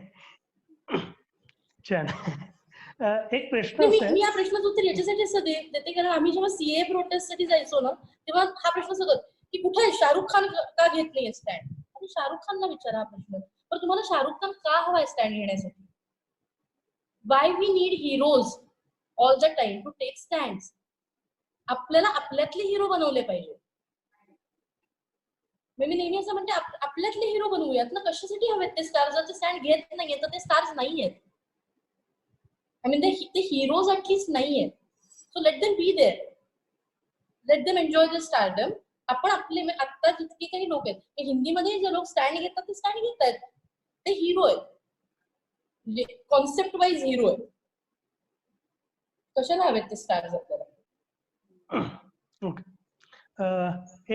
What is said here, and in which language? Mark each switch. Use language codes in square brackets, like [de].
[mr] छान. एक प्रश्न मी या प्रश्नाचं उत्तर याच्यासाठी देते कारण आम्ही जेव्हा सीए प्रोटेस्ट साठी जायचो ना तेव्हा हा प्रश्न सगळं की कुठे शाहरुख खान का घेत नाहीये स्टँड. आणि शाहरुख खानला विचारा हा प्रश्न, पण तुम्हाला शाहरुख खान का हवाय स्टँड घेण्यासाठी. [en] Why we need heroes all the time to take stand. [mr] आपल्याला आपल्यातले हिरो बनवले पाहिजे. मी नेहमी असं म्हणते आपल्यातले हिरो बनवूयात ना. कशासाठी हवेत ते स्टार्स? जर ते स्टँड घेत नाहीये तर ते स्टार्स नाहीयेत. [en] I mean, the heroes at least [hi] nahi hai. [en] So let them be there. Let them enjoy the stardom. [mr] आपण आपले आता जितके काही लोक आहेत, हिंदीमध्ये जे लोक स्टँड घेतात ते स्टँड घेत आहेत, ते हिरो आहेत, म्हणजे कॉन्सेप्ट वाईज हिरो आहेत. कशाला हवेत ते स्टार्स आपल्याला? ओके.